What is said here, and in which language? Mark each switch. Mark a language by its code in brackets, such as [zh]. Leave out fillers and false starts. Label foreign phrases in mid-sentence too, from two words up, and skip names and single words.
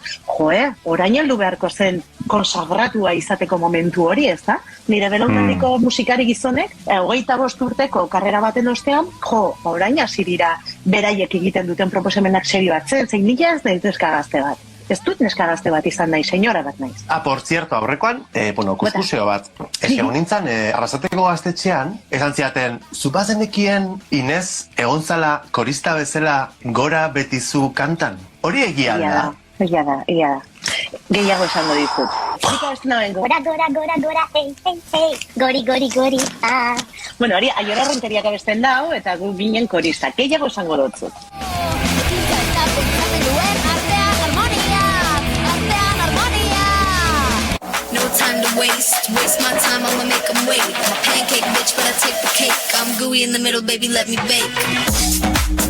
[eu] Orain heldu beharko zen konsagratua izateko momentu hori, ez da? Nire belaunaldiko musikari gizonek, 25 urteko karrera baten ostean, orain hasi dira beraiek egiten duten proposamenak serio batzen, zein nila ez da neska gazte bat. Ez dut neska gazte bat izan nahi, senyora bat naiz. [es] Por cierto, [eu] aurrekoan, kuskuseo bat. Egon nintzen, Arrasateko Gaztetxean, esan ziaten, zu bazenekien Inez egon zala korista bezala gora betizu kantan. Hori egia da? Egia da. Gehiago esango dizut. Gora, gori, Bueno, hori, Aiora Renteriak abesten dau, eta gu ginen korista. Gehiago esango dutzut. [en] No time to waste my time, I'ma make them wait. I'm a pancake bitch, but I take the cake. I'm gooey in the middle, baby, let me bake.